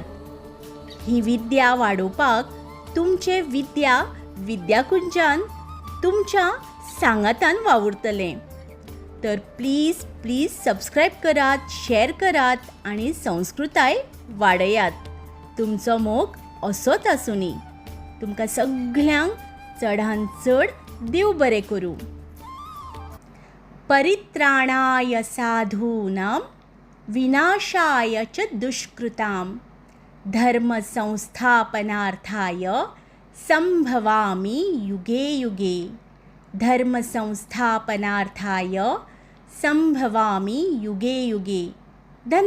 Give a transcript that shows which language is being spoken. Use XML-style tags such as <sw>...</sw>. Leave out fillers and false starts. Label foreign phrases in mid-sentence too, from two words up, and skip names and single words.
<kok>ही विद्या वाडोवपाक तुमचे विद्याकुंजान तुमच्या सांगातान वावुरतलें. तर</kok> <en>please subscribe</en> <kok>करात, शेअर करात आनी संस्कृताय वाडयात. तुमचो मोग असोच आसुनी. तुमकां सगळ्यांक चडांत चड देव बरें करूं.</kok> <sa>परित्राणाय साधूनां विनाशाय च दुष्कृतां धर्म संस्थापनार्थाय संभवामि युगे युगे. धर्म संस्थापनार्थाय संभवामि युगे युगे.</sa>